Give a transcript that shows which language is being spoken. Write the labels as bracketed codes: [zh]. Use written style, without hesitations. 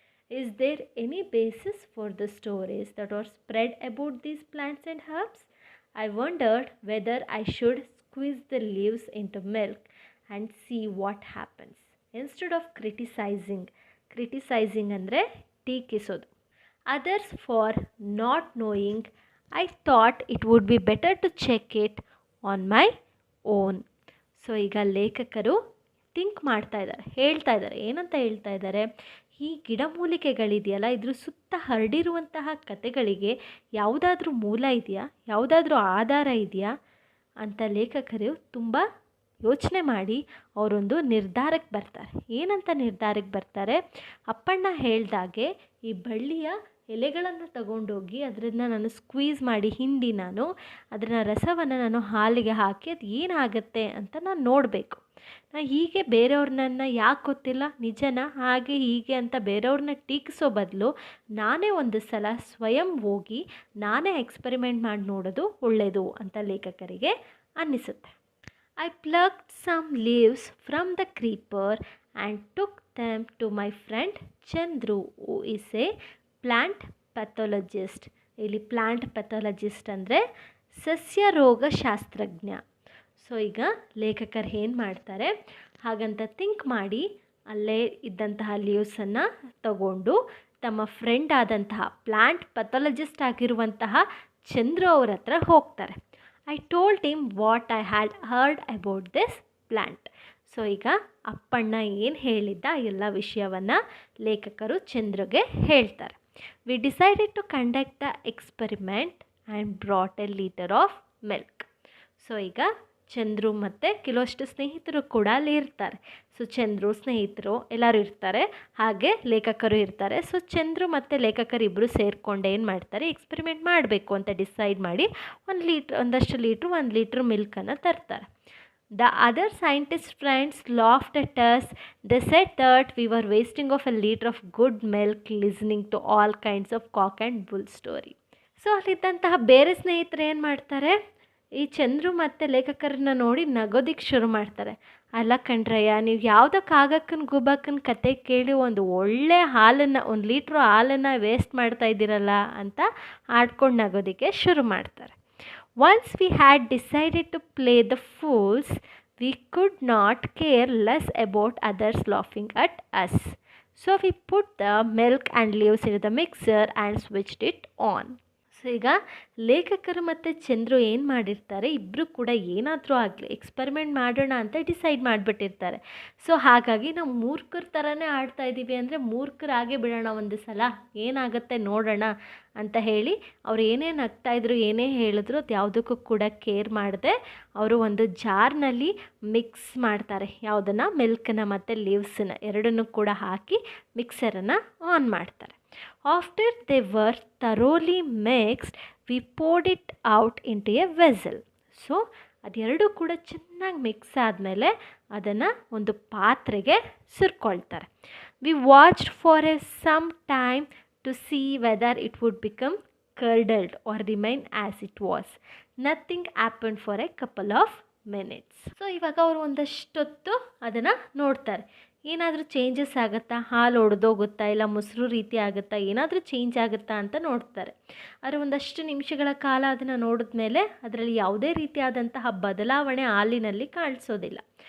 [en] Is there any basis for the stories that are spread about these plants and herbs? I wondered whether I should squeeze the leaves into milk and see what happens instead of criticising [kn] ಅಂದರೆ ಟೀಕಿಸೋದು. [en] Others for not knowing, I thought it would be better to check it on my own. [kn] So ಈಗ ಲೇಖಕರು ಹೇಳ್ತಾ ಇದ್ದಾರೆ, ಏನಂತ ಹೇಳ್ತಾ ಇದ್ದಾರೆ, ಈ ಗಿಡಮೂಲಿಕೆಗಳಿದೆಯಲ್ಲ ಇದ್ರ ಸುತ್ತ ಹರಡಿರುವಂತಹ ಕಥೆಗಳಿಗೆ ಯಾವುದಾದ್ರೂ ಮೂಲ ಇದೆಯಾ, ಯಾವುದಾದ್ರೂ ಆಧಾರ ಇದೆಯಾ ಅಂತ ಲೇಖಕರು ತುಂಬ ಯೋಚನೆ ಮಾಡಿ ಅವರೊಂದು ನಿರ್ಧಾರಕ್ಕೆ ಬರ್ತಾರೆ. ಏನಂತ ನಿರ್ಧಾರಕ್ಕೆ ಬರ್ತಾರೆ, ಅಪ್ಪಣ್ಣ ಹೇಳ್ದಾಗೆ ಈ ಬಳ್ಳಿಯ ಎಲೆಗಳನ್ನು ತಗೊಂಡೋಗಿ ಅದನ್ನು ನಾನು ಸ್ಕ್ವೀಸ್ ಮಾಡಿ ಹಿಂಡಿ ನಾನು ಅದರ ರಸವನ್ನು ನಾನು ಹಾಲಿಗೆ ಹಾಕಿ ಅದು ಏನಾಗುತ್ತೆ ಅಂತ ನಾನು ನೋಡಬೇಕು. ನಾನು ಹೀಗೆ ಬೇರೆಯವ್ರನ್ನ ಯಾಕೆ ಗೊತ್ತಿಲ್ಲ ನಿಜನ ಹಾಗೆ ಹೀಗೆ ಅಂತ ಬೇರೆಯವ್ರನ್ನ ಟೀಕಿಸೋ ಬದಲು ನಾನೇ ಒಂದು ಸಲ ಸ್ವಯಂ ಹೋಗಿ ನಾನೇ ಎಕ್ಸ್ಪೆರಿಮೆಂಟ್ ಮಾಡಿ ನೋಡೋದು ಒಳ್ಳೆಯದು ಅಂತ ಲೇಖಕರಿಗೆ ಅನ್ನಿಸುತ್ತೆ. [en] I plucked some leaves from the creeper and took them to my friend Chandru, who is a plant pathologist. [kn] ಇಲ್ಲಿ ಪ್ಲಾಂಟ್ ಪೆಥಾಲಜಿಸ್ಟ್ ಅಂದರೆ ಸಸ್ಯ ರೋಗ ಶಾಸ್ತ್ರಜ್ಞ. ಸೊ ಈಗ ಲೇಖಕರು ಏನು ಮಾಡ್ತಾರೆ, ಹಾಗಂತ ಥಿಂಕ್ ಮಾಡಿ ಅಲ್ಲೇ ಇದ್ದಂತಹ ಲೀವ್ಸನ್ನು ತಗೊಂಡು ತಮ್ಮ ಫ್ರೆಂಡ್ ಆದಂತಹ ಪ್ಲಾಂಟ್ ಪೆಥಾಲಜಿಸ್ಟ್ ಆಗಿರುವಂತಹ ಚಂದ್ರು ಅವ್ರ ಹತ್ರ ಹೋಗ್ತಾರೆ. [en] I told him what I had heard about this plant. [kn] So ಈಗ ಅಪ್ಪಣ್ಣ ಏನು ಹೇಳಿದ್ದ ಎಲ್ಲ ವಿಷಯವನ್ನು ಲೇಖಕರು ಚಂದ್ರುಗೆ ಹೇಳ್ತಾರೆ. [en] We decided to conduct the experiment and brought a liter of milk. [kn] So ಈಗ ಚಂದ್ರು ಮತ್ತು ಕೆಲವಷ್ಟು ಸ್ನೇಹಿತರು ಕೂಡ ಅಲ್ಲಿ ಇರ್ತಾರೆ. ಸೊ ಚಂದ್ರು ಸ್ನೇಹಿತರು ಎಲ್ಲರೂ ಇರ್ತಾರೆ, ಹಾಗೆ ಲೇಖಕರು ಇರ್ತಾರೆ. ಸೊ ಚಂದ್ರು ಮತ್ತು ಲೇಖಕರು ಇಬ್ಬರು ಸೇರಿಕೊಂಡು ಏನು ಮಾಡ್ತಾರೆ, ಎಕ್ಸ್ಪೆರಿಮೆಂಟ್ ಮಾಡಬೇಕು ಅಂತ ಡಿಸೈಡ್ ಮಾಡಿ 1 ಲೀಟ್ರ್ ಮಿಲ್ಕನ್ನು ತರ್ತಾರೆ. [en] The other scientist friends laughed at us. They said that we were wasting of a liter of good milk listening to all kinds of cock and bull story. [kn] So ಅಲ್ಲಿದ್ದಂತಹ ಬೇರೆ ಸ್ನೇಹಿತರು ಏನು ಮಾಡ್ತಾರೆ, ಈ ಚಂದ್ರು ಮತ್ತು ಲೇಖಕರನ್ನ ನೋಡಿ ನಗೋದಿಕ್ಕೆ ಶುರು ಮಾಡ್ತಾರೆ. ಅಲ್ಲ ಕಣ್ರಯ್ಯ, ನೀವು ಯಾವುದೋ ಕಾಗಕ್ಕನ ಗುಬಕ್ಕನ ಕತೆ ಕೇಳಿ ಒಂದು ಒಳ್ಳೆ ಹಾಲನ್ನು 1 ಲೀಟ್ರ್ ಹಾಲನ್ನು ವೇಸ್ಟ್ ಮಾಡ್ತಾ ಇದ್ದೀರಲ್ಲ ಅಂತ ಆಡ್ಕೊಂಡು ನಗೋದಕ್ಕೆ ಶುರು ಮಾಡ್ತಾರೆ. [en] Once we had decided to play the fools, we could not care less about others laughing at us. So we put the milk and leaves into the mixer and switched it on. [kn] So ಈಗ ಲೇಖಕರು ಮತ್ತು ಚಂದ್ರು ಏನು ಮಾಡಿರ್ತಾರೆ, ಇಬ್ಬರು ಕೂಡ ಏನಾದರೂ ಆಗಲಿ experiment ಮಾಡೋಣ ಅಂತ ಡಿಸೈಡ್ ಮಾಡಿಬಿಟ್ಟಿರ್ತಾರೆ. ಸೊ ಹಾಗಾಗಿ ನಾವು ಮೂರ್ಖರ ಥರನೇ ಆಡ್ತಾ ಇದ್ದೀವಿ ಅಂದರೆ ಮೂರ್ಖರಾಗೇ ಬಿಡೋಣ ಒಂದು ಸಲ, ಏನಾಗುತ್ತೆ ನೋಡೋಣ ಅಂತ ಹೇಳಿ ಅವ್ರು ಏನೇನು ಆಗ್ತಾಯಿದ್ರು ಏನೇ ಹೇಳಿದ್ರು ಅದು ಯಾವುದಕ್ಕೂ ಕೂಡ ಕೇರ್ ಮಾಡದೆ ಅವರು ಒಂದು ಜಾರ್ನಲ್ಲಿ ಮಿಕ್ಸ್ ಮಾಡ್ತಾರೆ. ಯಾವುದನ್ನು, ಮಿಲ್ಕನ್ನು ಮತ್ತು ಲೀವ್ಸನ್ನು ಎರಡನ್ನೂ ಕೂಡ ಹಾಕಿ ಮಿಕ್ಸರನ್ನು ಆನ್ ಮಾಡ್ತಾರೆ. [en] After they were thoroughly mixed, we poured it out into a vessel. [kn] So ಅದೆರಡೂ ಕೂಡ ಚೆನ್ನಾಗಿ ಮಿಕ್ಸ್ ಆದಮೇಲೆ ಅದನ್ನು ಒಂದು ಪಾತ್ರೆಗೆ ಸುರ್ಕೊಳ್ತಾರೆ. [en] We watched for a some time to see whether it would become curdled or remain as it was. Nothing happened for a couple of minutes. [kn] So ಇವಾಗ ಅವರು ಒಂದಷ್ಟೊತ್ತು ಅದನ್ನು ನೋಡ್ತಾರೆ. ಏನಾದರೂ ಚೇಂಜಸ್ ಆಗುತ್ತಾ, ಹಾಲು ಒಡೆದೋಗುತ್ತಾ, ಇಲ್ಲ ಮೊಸರು ರೀತಿ ಆಗುತ್ತಾ, ಏನಾದರೂ ಚೇಂಜ್ ಆಗುತ್ತಾ ಅಂತ ನೋಡ್ತಾರೆ. ಆದರೆ ಒಂದಷ್ಟು ನಿಮಿಷಗಳ ಕಾಲ ಅದನ್ನು ನೋಡಿದ್ಮೇಲೆ ಅದರಲ್ಲಿ ಯಾವುದೇ ರೀತಿಯಾದಂತಹ ಬದಲಾವಣೆ ಹಾಲಿನಲ್ಲಿ ಕಾಣಿಸೋದಿಲ್ಲ.